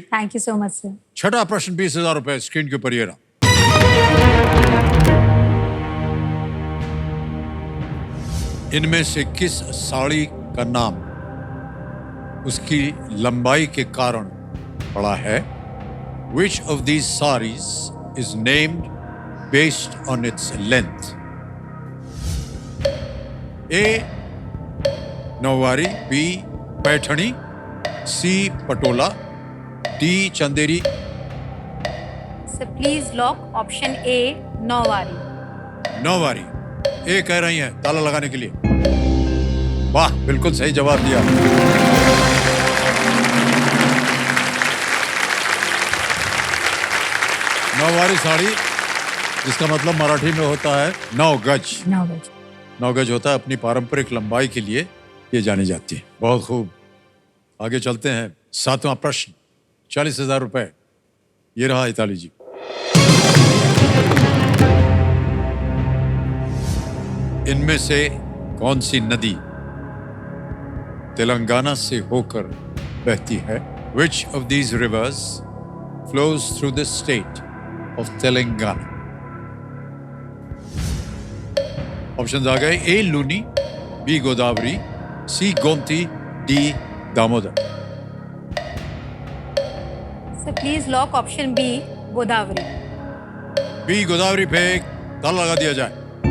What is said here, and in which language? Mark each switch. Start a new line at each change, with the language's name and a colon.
English: Thank you so much sir.
Hindi: छठा प्रश्न 20,000 रुपए स्क्रीन के ऊपर ये रहा। इनमें से किस साड़ी का नाम उसकी लंबाई के कारण पड़ा है?
English: Which of these sarees is named based on its length?
Hindi: A. Nauvari, B. Paithani, C. Patola, D. Chanderi.
English: Sir please lock option A Nauvari.
Hindi: नौवारी ए कह रही हैं ताला लगाने के लिए। वाह, बिल्कुल सही जवाब दिया। नौवारी साड़ी, जिसका मतलब मराठी में होता है 9 गज। 9 बजे। 9 गज होता है, अपनी पारंपरिक लंबाई के लिए ये जानी जाती है। बहुत खूब, आगे चलते हैं। 7वां प्रश्न 40,000 रुपए, ये रहा हिताली जी। इनमें से कौन सी नदी तेलंगाना से होकर बहती है?
English: Which of these rivers flows through the state of Telangana?
Hindi: Options आ गए। ए Luni, B Godavari, C Gomti, D Damodar.
English: Sir please lock option B Godavari.
Hindi: B Godavari पे एक ताला लगा दिया जाए।